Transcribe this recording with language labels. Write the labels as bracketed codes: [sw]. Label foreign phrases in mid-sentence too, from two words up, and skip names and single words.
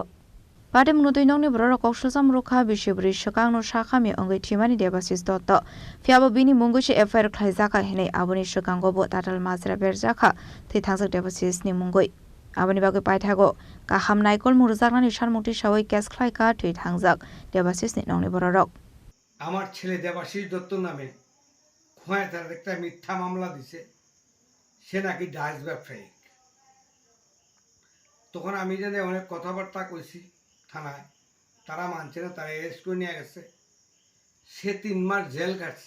[trp] Pati munutui nongni bororok koksu samrukha bishibri shakangno shakhami ongai thimani Debasis Dotto. Fiabo bini monggoichi FIR khlaijaka hinai aboni shakangobo tatal mazra berjaka Thuithangjak Debasis ni mongoi. Aboni bagoi paithago kaham naikol murjaknani sharmukti sawai kes khlaika Thuithangjak Debasis ni nongni bororok. [bn] আমার ছেলে দেবাশিস দত্ত নামে খোয়ায় তার একটা মিথ্যা মামলা দিছে সে নাকি ডাইস ব্যবসায়ী তখন আমি জানি অনেক কথাবার্তা কইছি থানায় তারা মানছে না তারা অ্যারেস্ট করে নিয়ে গেছে সে 3 মাস জেল কাটছে